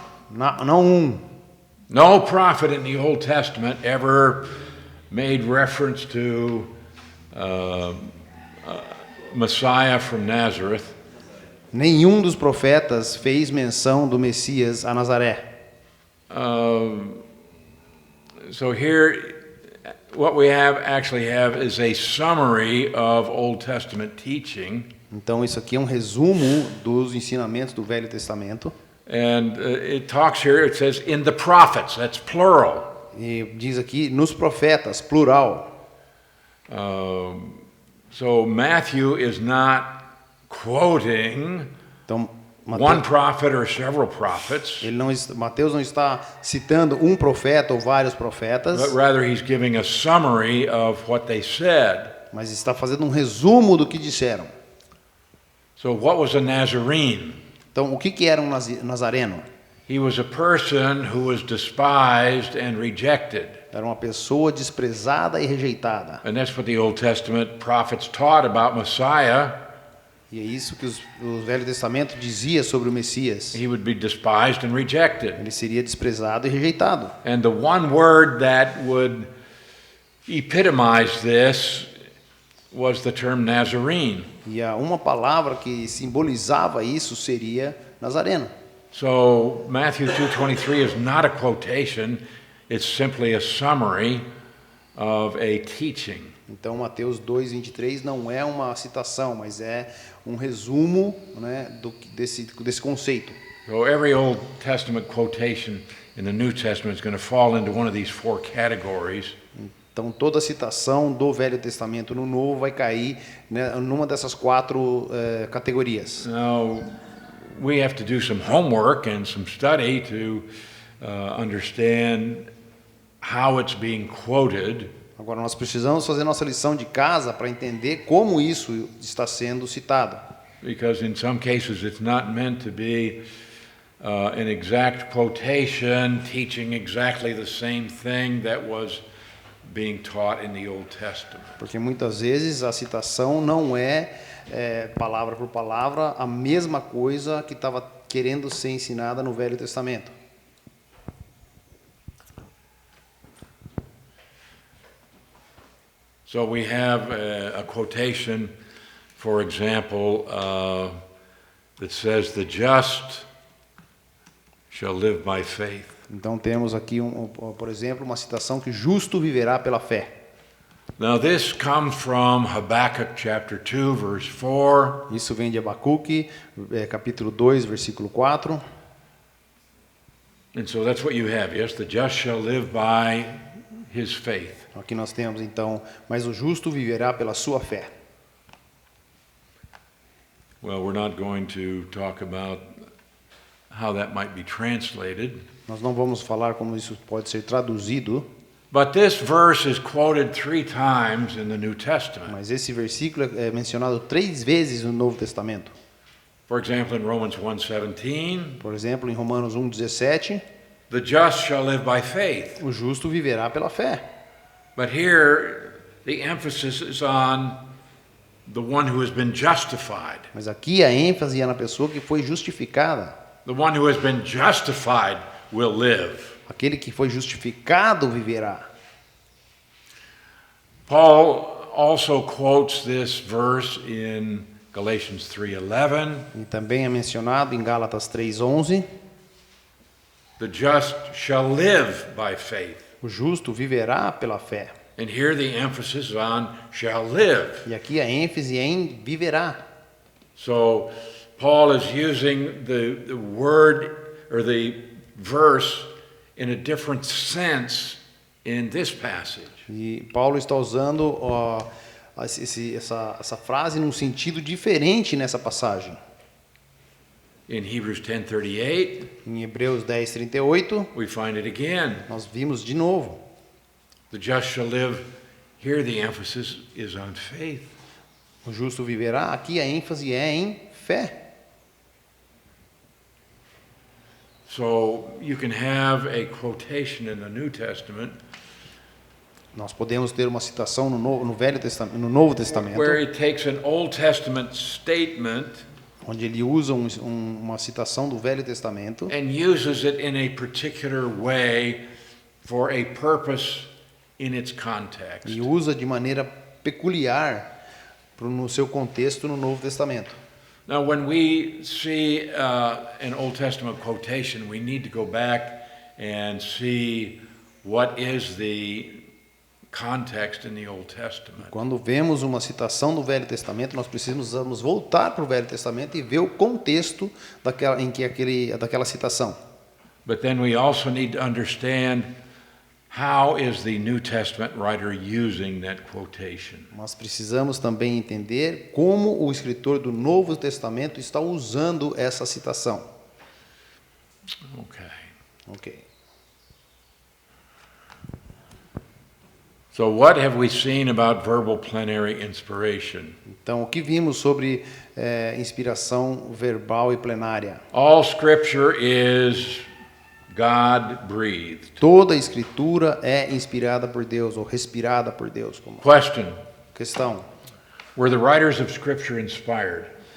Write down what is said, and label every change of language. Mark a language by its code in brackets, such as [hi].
[pt] Não um. [en] No prophet in the Old Testament ever made reference to Messiah from Nazareth. [pt] Nenhum dos profetas fez menção do Messias a Nazaré. [en] So here, what we actually have is a summary of Old Testament teaching, [pt] Então isso aqui é um resumo dos ensinamentos do Velho Testamento. [en] and it talks here. It says in the prophets. That's plural. [pt] E diz aqui nos profetas, plural. [en] So Matthew is not quoting [pt] Então [en] one prophet or several prophets, [pt] Mateus não está citando um profeta ou vários profetas, [en] but rather he's giving a summary of what they said. [pt] mas está fazendo um resumo do que disseram. [en] So what was a Nazarene? [pt] Então, o que era um nazareno? [en] He was a person who was despised and rejected. [pt] Era uma pessoa desprezada e rejeitada. [en] And that's what the Old Testament prophets taught about Messiah. [pt] E é isso que o Velho Testamento dizia sobre o Messias. [en] He would be despised and rejected. [pt] Ele seria desprezado e rejeitado. [en] And the one word that would epitomize this was the term Nazarene. [pt] E uma palavra que simbolizava isso seria nazareno. [en] So Matthew 2:23 is not a quotation, it's simply a summary of a teaching. [pt] Então Mateus 2:23 não é uma citação, mas é um resumo, né, desse conceito. [en] So every Old Testament quotation in the New Testament is going to fall into one of these four categories. [pt] Então toda citação do Velho Testamento no Novo vai cair, né, numa dessas quatro categorias. [en] Now we have to do some homework and some study to understand how it's being quoted. [pt] Agora nós precisamos fazer nossa lição de casa para entender como isso está sendo citado. [en] Because in some cases it's not meant to be an exact quotation teaching exactly the same thing that was being taught in the Old Testament. [pt] Porque muitas vezes a citação não é palavra por palavra a mesma coisa que estava querendo ser ensinada no Velho Testamento. [en] So we have a quotation, for example, that says, "The just shall live by faith." [pt] Então temos aqui, por exemplo, uma citação que justo viverá pela fé. [en] Now this comes from Habakkuk chapter 2, verse 4. [pt] Isso vem de Abacuque, capítulo 2, versículo 4. [en] And so that's what you have. Yes, the just shall live by his faith. [pt] Aqui nós temos então, mas o justo viverá pela sua fé. [en] Well, we're not going to talk about how that might be translated. [pt] Nós não vamos falar como isso pode ser traduzido, [en] But this verse is quoted 3 times in the New Testament. [pt] mas esse versículo é mencionado 3 vezes no Novo Testamento. [en] For example, in Romans 1:17, [pt] Por exemplo, em Romanos 1:17, [en] the just shall live by faith. [pt] o justo viverá pela fé. [en] But here, the emphasis is on the one who has been justified. [pt] Mas aqui a ênfase é na pessoa que foi justificada. [en] The one who has been justified will live. [pt] Aquele que foi justificado viverá. [en] Paul also quotes this verse in Galatians 3:11. [pt] E também é mencionado em Gálatas 3:11, [en] The just shall live by faith. [pt] o justo viverá pela fé. [en] And here the emphasis is on shall live. [pt] E aqui a ênfase é em viverá. [en] So Paul is using the word or the verse in a different sense in this passage. [pt] E Paulo está usando essa frase num sentido diferente nessa passagem. [en] In Hebrews 10:38, [pt] Em Hebreus 10:38, [en] we find it again. [pt] nós vimos de novo. [en] The just shall live. Here the emphasis is on faith. [pt] O justo viverá. Aqui a ênfase é em fé. [en] So you can have a quotation in the New Testament [pt] Nós podemos ter uma citação no Velho Testamento, no Novo Testamento, [en] where he takes an Old Testament statement [pt] onde ele usa uma citação do Velho Testamento [en] and uses it in a particular way for a purpose in its context. [pt] e usa de maneira peculiar no seu contexto no Novo Testamento. [en] Now, when we see an Old Testament quotation, we need to go back and see what is the context in the Old Testament. [pt] Quando vemos uma citação do Velho Testamento, nós precisamos voltar para o Velho Testamento e ver o contexto daquela citação. [en] But then we also need to understand how is the New Testament writer using that quotation? [pt] Nós precisamos também entender como o escritor do Novo Testamento está usando essa citação. [en] Okay. [pt] Ok. [en] So what have we seen about verbal plenary inspiration? [pt] Então, o que vimos sobre inspiração verbal e plenária? [en] All scripture is God-breathed. [pt] Toda a escritura é inspirada por Deus ou respirada por Deus. Como [en] Question, [pt] questão. [en] were the writers of scripture inspired?